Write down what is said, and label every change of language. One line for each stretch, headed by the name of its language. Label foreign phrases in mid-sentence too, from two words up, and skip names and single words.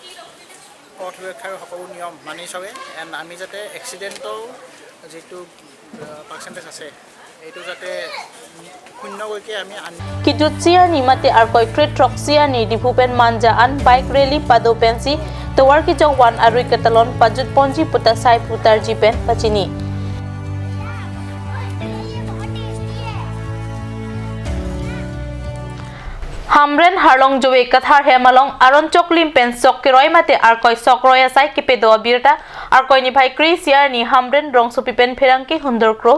Assamese: পথ সুৰক্ষাৰ সকলো নিয়ম মানি চলে এণ্ড আমি যাতে এক্সিডেণ্টৰ যিটো পাৰ্চেণ্টেজ আছে এইটো যাতে শূন্যলৈকে আমি
Karbi: Kidutsia ni mate arkoi krit troksia ni dipupen manja an
English: bike rally
Karbi: pado pensi towar ki jogwan arui katalon pajut ponji puta sai putar jipen pachini Hamren harlong jowe kathar hemalong aron choklim pen sok kiroi mate arkoi sokroi asai kipedo birta arkoi ni bhai krisia ni hamren rong supi pen pherangki hundor kro